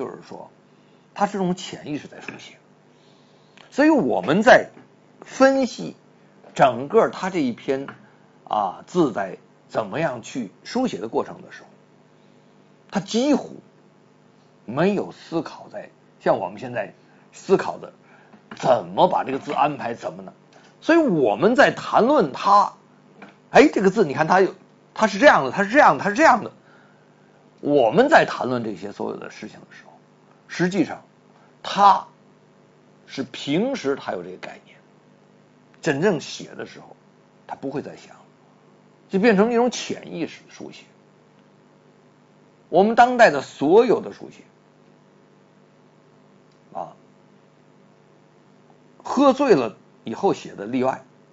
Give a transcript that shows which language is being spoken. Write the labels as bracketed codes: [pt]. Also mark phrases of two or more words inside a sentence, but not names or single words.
[zh] 就是說它是這種潛意識在書寫，所以我們在分析整個它這一篇字在怎麼樣去書寫的過程的時候，它幾乎沒有思考在像我們現在思考的怎麼把這個字安排怎麼呢？所以我們在談論它，這個字你看它是這樣的，它是這樣的，它是這樣的。我們在談論這些所有的事情的時候，實際上它是平時它有這個概念，真正寫的時候它不會再想，就變成一種潛意識的書寫。我們當代的所有的書寫喝醉了以後寫的例外，